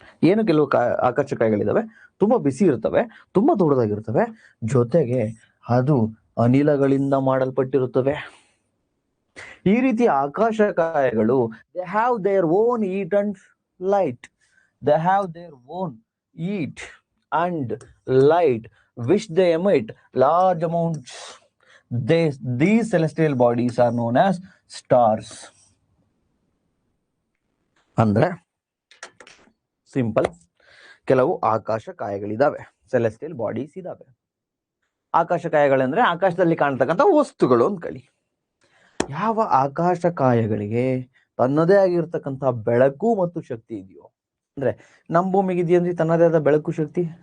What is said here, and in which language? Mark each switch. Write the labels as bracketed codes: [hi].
[kn] ಏನು ಕೆಲವು ಆಕಾಶಕಾಯಗಳಿದಾವೆ, ತುಂಬಾ ಬಿಸಿ ಇರ್ತವೆ, ತುಂಬಾ ದೊಡ್ಡದಾಗಿರ್ತವೆ, ಜೊತೆಗೆ ಅದು ಅನಿಲಗಳಿಂದ ಮಾಡಲ್ಪಟ್ಟಿರುತ್ತವೆ. ಈ ರೀತಿ ಆಕಾಶಕಾಯಗಳು [en] They have their own heat and light. They have their own heat and light which they emit large amounts. These celestial bodies are known as stars. [kn] ಅಂದ್ರೆ ಸಿಂಪಲ್, ಕೆಲವು ಆಕಾಶಕಾಯಗಳಿದಾವೆ, ಸೆಲೆಸ್ಟಿಯಲ್ ಬಾಡೀಸ್ ಇದಾವೆ. ಆಕಾಶಕಾಯಗಳಂದ್ರೆ ಆಕಾಶದಲ್ಲಿ ಕಾಣ್ತಕ್ಕಂಥ ವಸ್ತುಗಳು ಅಂದ್ಕೊಳ್ಳಿ. ಯಾವ ಆಕಾಶಕಾಯಗಳಿಗೆ ತನ್ನದೇ ಆಗಿರ್ತಕ್ಕಂಥ ಬೆಳಕು ಮತ್ತು ಶಕ್ತಿ ಇದೆಯೋ, ಅಂದ್ರೆ ನಮ್ಮ ಭೂಮಿಗೆ ಇದೆಯಂದ್ರೆ ತನ್ನದೇ ಆದ ಬೆಳಕು ಶಕ್ತಿ?